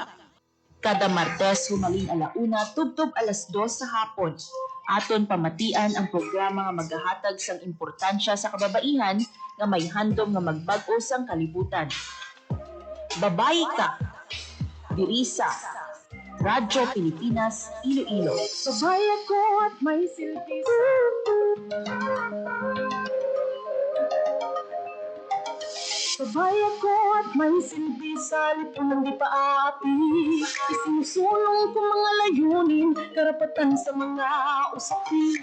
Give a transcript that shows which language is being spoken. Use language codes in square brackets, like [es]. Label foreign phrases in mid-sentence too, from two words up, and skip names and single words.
[hil] Kada Martes humaling alauna tubtob alas 2 sa hapon. Aton pamatian ang programa nga magahatag sang importansya sa kababaihan nga may handom nga magbag-o sang kalibutan. Babae Ka. Diri sa Radyo Pilipinas, Iloilo. [tl] babae ko at may silbi Babae ko at may silbi sa lipunan di paapi. Isinusulong ko mga layunin, karapatan sa mga usapin.